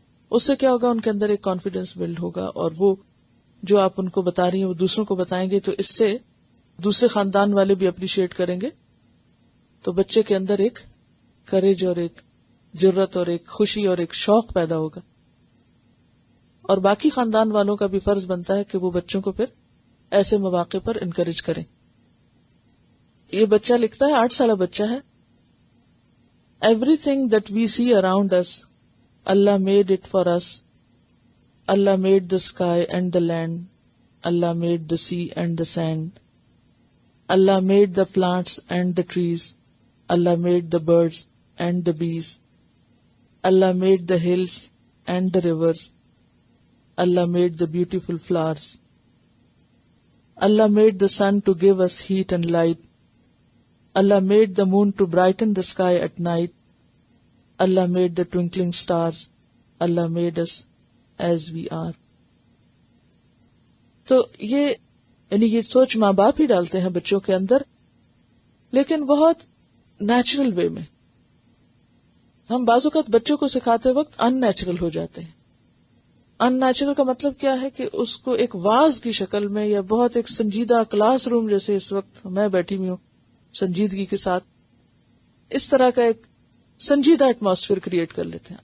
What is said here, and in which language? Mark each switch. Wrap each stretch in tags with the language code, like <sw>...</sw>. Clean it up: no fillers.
<ur>اس سے کیا ہوگا، ان کے اندر ایک کانفیڈنس بلڈ ہوگا، اور وہ جو آپ ان کو بتا رہی ہیں وہ دوسروں کو بتائیں گے تو اس سے دوسرے خاندان والے بھی اپریشیٹ کریں گے. تو بچے کے اندر ایک کریج اور ایک جرت اور ایک خوشی اور ایک شوق پیدا ہوگا، اور باقی خاندان والوں کا بھی فرض بنتا ہے کہ وہ بچوں کو پھر ایسے مواقع پر انکریج کریں. یہ بچہ لکھتا ہے، 8 سالہ بچہ ہے،</ur> <en>Everything that we see around us, Allah made it for us. Allah made the sky and the land. Allah made the sea and the sand. Allah made the plants and the trees. Allah made the birds and the bees. Allah made the hills and the rivers. Allah made the beautiful flowers. Allah made the sun to give us heat and light. Allah made the moon to brighten the sky at night. Allah made the twinkling stars. Allah made us as we are.</en> <ur>تو یہ سوچ ماں باپ ہی ڈالتے ہیں بچوں کے اندر، لیکن بہت نیچرل وے میں. ہم بعض اوقات بچوں کو سکھاتے وقت ان نیچرل ہو جاتے ہیں. ان نیچرل کا مطلب کیا ہے کہ اس کو ایک واز کی شکل میں یا بہت ایک سنجیدہ کلاس روم جیسے اس وقت میں بیٹھی ہوئی ہوں سنجیدگی کے ساتھ، اس طرح کا ایک سنجیدہ ایٹماسفیئر کریٹ کر لیتے ہیں.</ur>